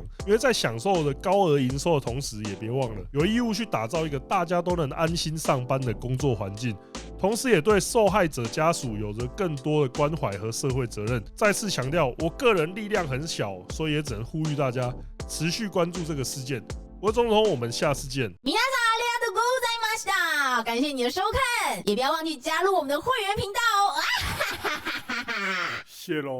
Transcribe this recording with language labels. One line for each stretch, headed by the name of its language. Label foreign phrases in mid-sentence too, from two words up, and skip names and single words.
Chinese: 因为在享受的高额营收的同时，也别忘了有义务去打造一个大家都能安心上班的工作环境。同时也对受害者家属有着更多的关怀和社会责任。再次强调，我个人力量很小，所以也只能呼吁大家持续关注这个事件。我是中统，我们下次见。
Japanese: 皆さんありがとうございました。
Chinese: 感谢你的收看，也不要忘记加入我们的会员频道哦。谢喽。